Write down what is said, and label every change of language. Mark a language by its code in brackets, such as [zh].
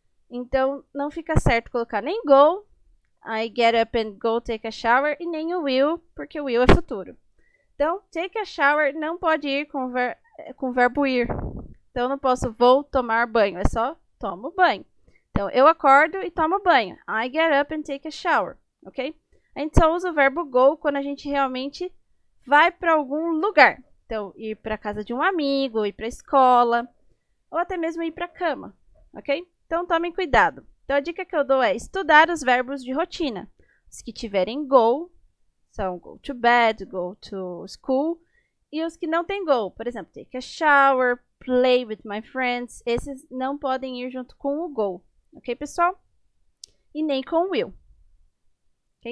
[pt] Então, não fica certo colocar nem go, [en] I get up and go take a shower, [pt] e nem o will, porque o will é futuro. Então, take a shower não pode ir com o verbo ir. Então, eu não posso vou tomar banho, é só tomo banho. Então, eu acordo e tomo banho. [en] I get up and take a shower, ok? [pt] A gente só usa o verbo go quando a gente realmente vai para algum lugar. Então, ir para a casa de um amigo, ir para a escola, ou até mesmo ir para a cama, ok? Então, tomem cuidado. Então, a dica que eu dou é estudar os verbos de rotina. Os que tiverem go, são go to bed, go to school, e os que não tem go, por exemplo, take a shower, play with my friends, esses não podem ir junto com o go, ok, pessoal? E nem com o will. Okay?